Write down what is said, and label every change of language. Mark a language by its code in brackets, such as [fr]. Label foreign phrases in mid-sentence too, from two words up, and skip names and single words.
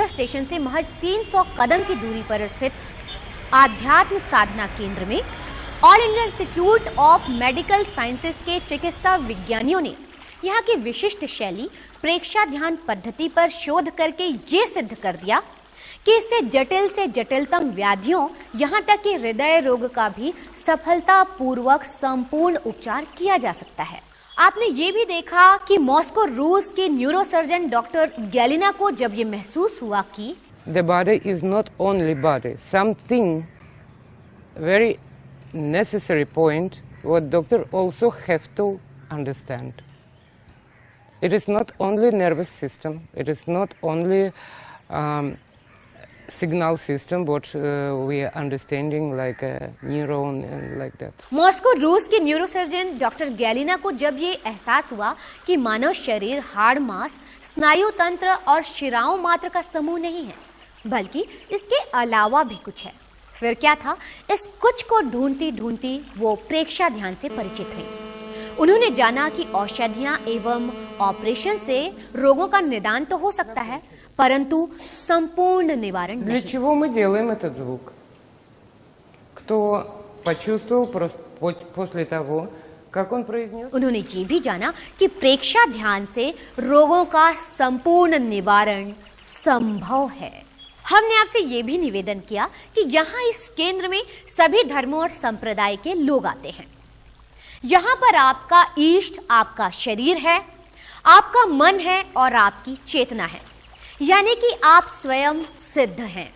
[hi] स्टेशन से महज 300 कदम की दूरी पर स्थित आध्यात्म साधना केंद्र में ऑल इंडिया इंस्टीट्यूट ऑफ मेडिकल साइंसेज के चिकित्सा विज्ञानियों ने यहाँ की विशिष्ट शैली प्रेक्षा ध्यान पद्धति पर शोध करके ये सिद्ध कर दिया कि इससे जटिल से जटिलतम व्याधियों, यहाँ तक कि हृदय रोग का भी सफलतापूर्वक संपूर्ण उपचार किया जा सकता है। आपने ये भी देखा कि मॉस्को रूस के न्यूरोसर्जन डॉक्टर गैलिना को जब ये महसूस हुआ कि [en] the body is not only body, something very necessary point what doctor also have to understand. It is not only nervous system, it is not only signal system what we are understanding like a neuron and like that. [hi] मॉस्को रूस के न्यूरोसर्जन डॉक्टर गैलिना को जब ये एहसास हुआ कि मानव शरीर हाड़ मांस, स्नायु तंत्र और शिराओं मात्र का समूह नहीं है, बल्कि इसके अलावा भी कुछ है। फिर क्या था? इस कुछ को ढूंढती ढूंढती वो प्रेक्षा ध्यान से परिचित हुई। उन्होंने जाना कि औषधियां एवं ऑपरेशन से रोगों का निदान तो हो सकता है, परंतु संपूर्ण निवारण [ru] Для [hi] नहीं। [ru] чего мы делаем этот звук? Кто почувствовал после того, как он произнес? [hi] उन्होंने ये भी जाना कि प्रेक्षा ध्यान से रोगों का संपूर्ण निवारण संभव है। हमने आपसे ये भी निवेदन किया कि यहाँ इस केंद्र में सभी धर्मों और संप्रदाय के लोग आते हैं। यहाँ पर आपका इष्ट आपका शरीर है, आपका मन है और आपकी चेतना है, यानी कि आप स्वयं सिद्ध हैं।